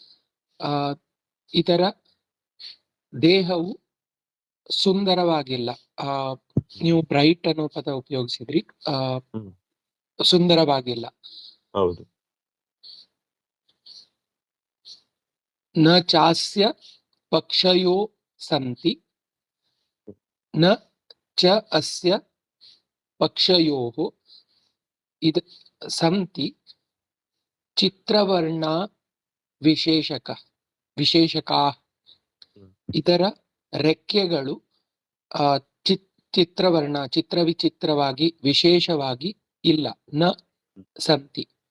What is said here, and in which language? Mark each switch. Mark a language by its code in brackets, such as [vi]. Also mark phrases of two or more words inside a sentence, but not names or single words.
[kn] ಇದರ ದೇಹವು ಸುಂದರವಾಗಿಲ್ಲ. ನೀವು ಬ್ರೈಟ್ ಅನ್ನೋ ಪದ ಉಪಯೋಗಿಸಿದ್ರಿ. ಸುಂದರವಾಗಿಲ್ಲ. ಹೌದು. [sa] ನ ಚಾಸ್ಯ ಪಕ್ಷಯೋ ಸಂತಿ ನ ಚ ಅಸ್ಯ ಪಕ್ಷಯೋಃ ಸಂತಿ ಚಿತ್ರವರ್ಣ ವಿಶೇಷಕಾಃ. [kn] ಇದರ ರೆಕ್ಕೆಗಳು ಚಿತ್ರವರ್ಣ ಚಿತ್ರವಿಚಿತ್ರವಾಗಿ ವಿಶೇಷವಾಗಿ ಇಲ್ಲ. [sa] ನ ಸಂತಿ.